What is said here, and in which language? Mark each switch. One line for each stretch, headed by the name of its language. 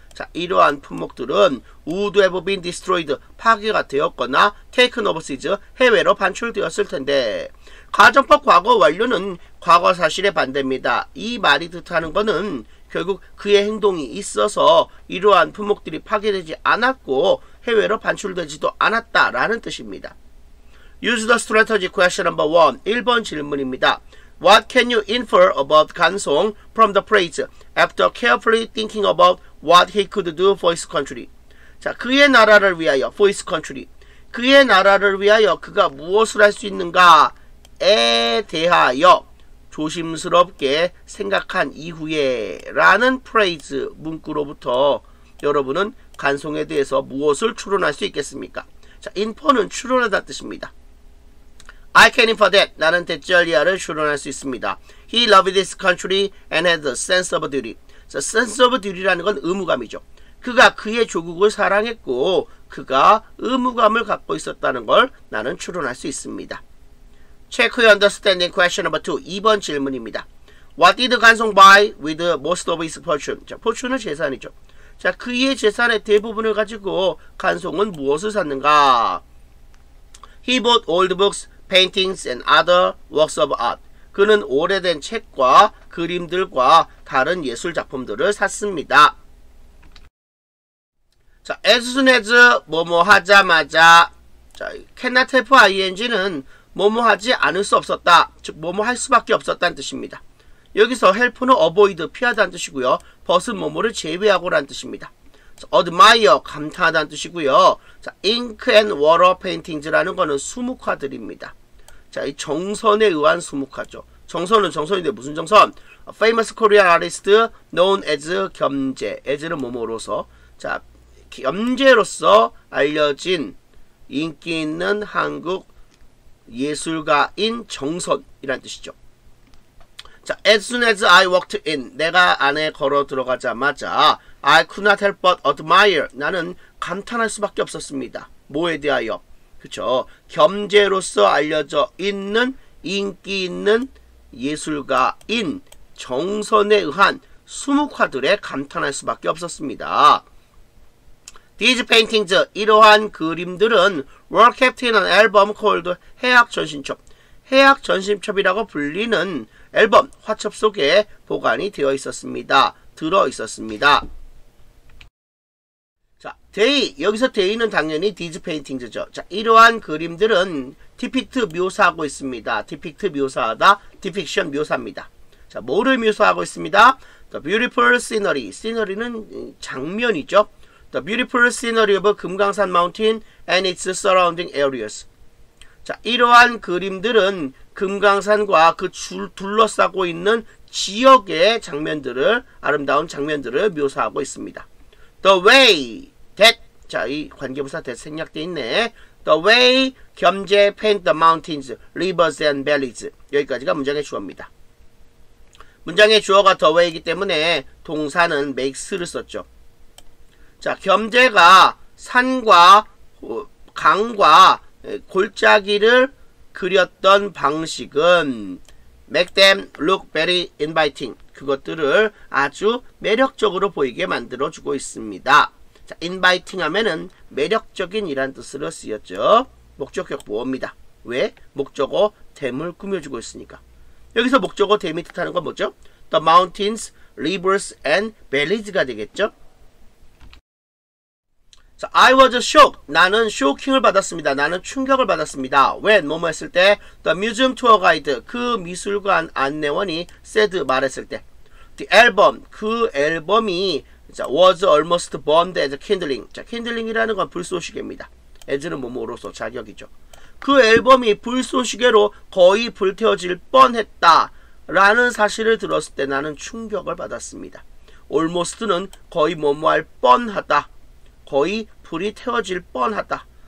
Korean: 자, 이러한 품목들은
English: would have been destroyed,
Korean: 파괴가 되었거나
English: taken overseas,
Korean: 해외로 반출되었을 텐데, 가정법 과거 완료는 과거 사실의 반대입니다. 이 말이 뜻하는 것은 결국 그의 행동이 있어서 이러한 품목들이 파괴되지 않았고 해외로 반출되지도 않았다라는 뜻입니다.
English: Use the strategy question number 1.
Korean: 1번 질문입니다.
English: What can you infer about 간송 from the phrase after carefully thinking about what he could do for his country?
Korean: 자, 그의 나라를 위하여, for his country. 그의 나라를 위하여 그가 무엇을 할 수 있는가에 대하여 조심스럽게 생각한 이후에 라는 프레이즈 문구로부터 여러분은 간송에 대해서 무엇을 추론할 수 있겠습니까? 자, infer는 추론하다 뜻입니다.
English: I can infer that,
Korean: 나는 대절리아를 추론할 수 있습니다.
English: He loved his country and had a sense of duty.
Korean: 자, sense of duty라는 건 의무감이죠. 그가 그의 조국을 사랑했고 그가 의무감을 갖고 있었다는 걸 나는 추론할 수 있습니다.
English: Check your understanding question number 2.
Korean: 2번 질문입니다.
English: What did 간송 buy with most of his fortune?
Korean: 자, fortune은 재산이죠. 자, 그의 재산의 대부분을 가지고 간송은 무엇을 샀는가?
English: He bought old books, paintings and other works of art.
Korean: 그는 오래된 책과 그림들과 다른 예술 작품들을 샀습니다. 자, as soon as 뭐뭐 하자마자. 자, cannot have ing는 뭐뭐 하지 않을 수 없었다, 즉 뭐뭐 할 수밖에 없었다는 뜻입니다. 여기서 help는 avoid, 피하다는 뜻이고요. 벗은 뭐뭐를 제외하고라는 뜻입니다. 자, admire, 감탄하다는 뜻이고요. 자, ink and water paintings라는 거는 수묵화들입니다. 자, 이 정선에 의한 수묵화죠. 정선은 정선인데 무슨 정선?
English: famous Korean artist known as
Korean: 겸재, as는 뭐뭐로서, 자, 겸재로서 알려진 인기 있는 한국 예술가인 정선이란 뜻이죠.
English: 자, as soon as I walked in.
Korean: 내가 안에 걸어 들어가자마자
English: I could not help but admire.
Korean: 나는 감탄할 수밖에 없었습니다. 뭐에 대하여? 그쵸. 겸재로서 알려져 있는 인기 있는 예술가인 정선에 의한 수묵화들에 감탄할 수밖에 없었습니다.
English: These paintings,
Korean: 이러한 그림들은
English: were kept in an album called 해학 전신첩.
Korean: 해학 전신첩이라고 불리는 앨범, 화첩 속에 보관이 되어 있었습니다. 들어 있었습니다. 자, they, 여기서 they는 당연히
English: these paintings
Korean: 죠. 자, 이러한 그림들은 depict 묘사하고 있습니다. depict 묘사하다, depiction 묘사입니다. 자, 뭐를 묘사하고 있습니다?
English: The beautiful scenery. scenery는 장면이죠. The beautiful scenery of 금강산 mountain and its surrounding areas.
Korean: 자, 이러한 그림들은 금강산과 그 둘러싸고 있는 지역의 장면들을, 아름다운 장면들을 묘사하고 있습니다. The way that, 자, 이 관계부사 that 생략되어 있네.
English: The way 겸재 paint the mountains, rivers and valleys.
Korean: 여기까지가 문장의 주어입니다. 문장의 주어가 the way이기 때문에 동사는 makes를 썼죠. 자, 겸재가 산과 강과 골짜기를 그렸던 방식은
English: make them look very inviting.
Korean: 그것들을 아주 매력적으로 보이게 만들어주고 있습니다. 자, inviting 하면은 매력적인 이란 뜻으로 쓰였죠. 목적격 보어입니다. 왜? 목적어 댐을 꾸며주고 있으니까. 여기서 목적어 댐이 뜻하는 건 뭐죠?
English: The mountains, rivers and valleys가 되겠죠. 자, I was shocked.
Korean: 나는 쇼킹을 받았습니다. 나는 충격을 받았습니다.
English: when, 뭐뭐 했을 때, the museum tour guide,
Korean: 그 미술관 안내원이
English: said, 말했을 때, the album, 그 앨범이 자, was almost burned as kindling.
Korean: 자, kindling이라는 건 불쏘시개입니다. as는 뭐뭐로서 자격이죠. 그 앨범이 불쏘시개로 거의 불태워질 뻔했다 라는 사실을 들었을 때 나는 충격을 받았습니다. almost는 거의 뭐뭐할 뻔하다. 거의 불이 태워질 뻔하다.